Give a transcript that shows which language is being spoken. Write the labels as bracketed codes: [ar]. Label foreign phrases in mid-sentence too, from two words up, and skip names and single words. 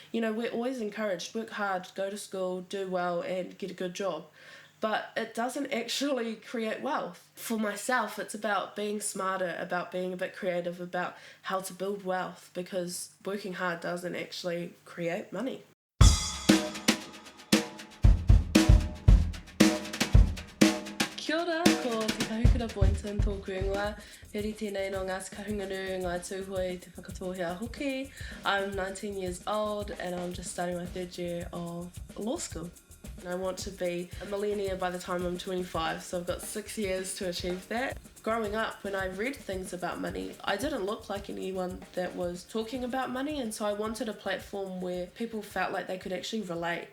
[en] we're always encouraged, work hard, go to school, do well and get a good job. But it doesn't actually create wealth. For myself, it's about being smarter, about being a bit creative, about how to build wealth, because working hard doesn't actually create money. [mi] Kia ora, ko te Kahukura Boynton tōku ingoa. Heri tēnei no Ngāti Kahungunu, Ngāi Tuhoe, te Whakatōhea hoki. [en] I'm 19 years old and I'm just starting my third year of law school. I want to be a millionaire by the time I'm 25, so I've got 6 years to achieve that. Growing up, when I read things about money, I didn't look like anyone that was talking about money, and so I wanted a platform where people felt like they could actually relate.